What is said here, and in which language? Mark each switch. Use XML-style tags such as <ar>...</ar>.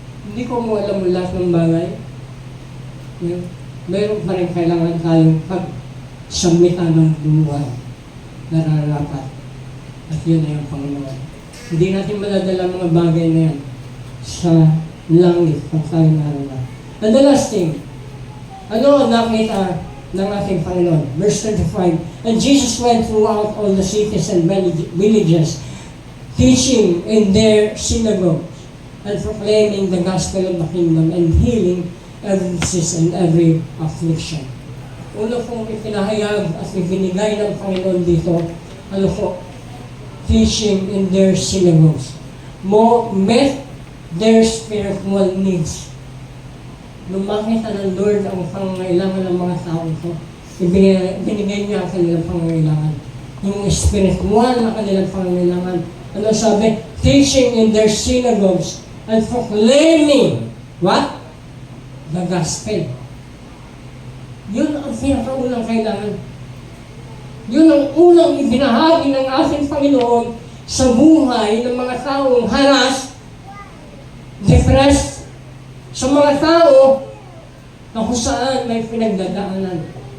<tl>Hindi ko mo alam lahat ng bagay. Mayroon pa rin kailangan tayong pag-submitan ng buhay. Nararapat. At yun ay ang Panginoon. Hindi natin madadala mga bagay na yan sa langit kung tayo naroon.</tl> <en>And the last thing,</en> <tl>ano ang nakita ng ating Panginoon?</tl> <en>Verse 35, and Jesus went throughout all the cities and villages, teaching in their synagogues, and proclaiming the gospel of the kingdom, and healing every disease and every affliction.</en> <tl>Una pong ipinahayag at ibinigay ng Panginoon dito, ano po?</tl> <en>Teaching in their synagogues. Met their spiritual needs.</en> <tl>Nung makita ng Lord ang pangangailangan ng mga tao ito, binigay niya ang kanilang pangangailangan. Yung spiritual na kanilang pangangailangan. Ano sabi?</tl> <en>Teaching in their synagogues and proclaiming what? The gospel.</en> <tl>Yun ang pinakaunang kailangan. Yun ang unang ibinahagi ng ating Panginoon sa buhay ng mga taong haras, depressed, sa mga tao na kung saan may pinagdadaanan.</tl>